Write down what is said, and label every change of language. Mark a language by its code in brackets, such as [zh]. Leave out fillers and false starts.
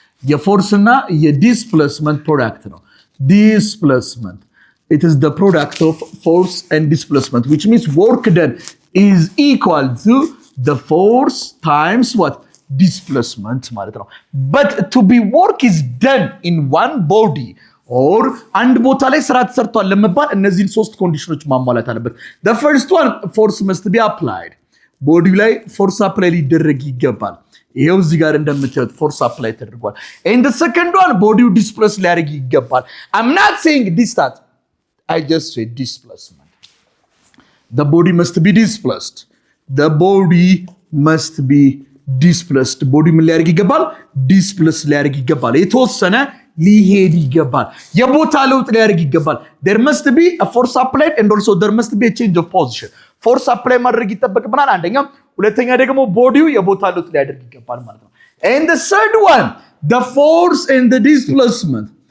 [am] የፎርስ እና የዲስፕሌስመንት ፕሮዳክት ነው። [en] displacement, it is the product of force and displacement, which means work done is equal to the force times what? Displacement [am] ማለት ነው። [en] but to be work is done in one body or [am] አንድ ቦታ ላይ ስራ ተሰርቷል ለመባል እነዚህን ሶስት ኮንዲሽኖች ማሟላት አለበት። [en] the first one, force must be applied. [am] ቦዲው ላይ ፎርስ አፕላይ ሊደረግ ይገባል። ይሄው እዚህ ጋር እንደምታዩት ፎርስ አፕላይ ተደርጓል። [en] and the second one, [am] ቦዲው ዲስፕሌስ ሊያደርግ ይገባል። [en] I'm not saying distance, I just say displacement. The body must be displaced. The body must be displaced. [am] ቦዲ ምን ሊያደርግ ይገባል? ዲስፕሌስ ሊያደርግ ይገባል። የተወሰነ ሊሄድ ይገባል። የቦታ ለውጥ ሊያደርግ ይገባል። [en] there must be a force applied and also there must be a change of position. [am] ፎርስ አፕላይ ማድረግ ይጠበቅብናል አንደኛ፣ ሁለተኛ ደግሞ ቦዲው የቦታ ለውጥ ሊያደርግ ይገባል ማለት ነው። [en] and the third one, the force and the displacement.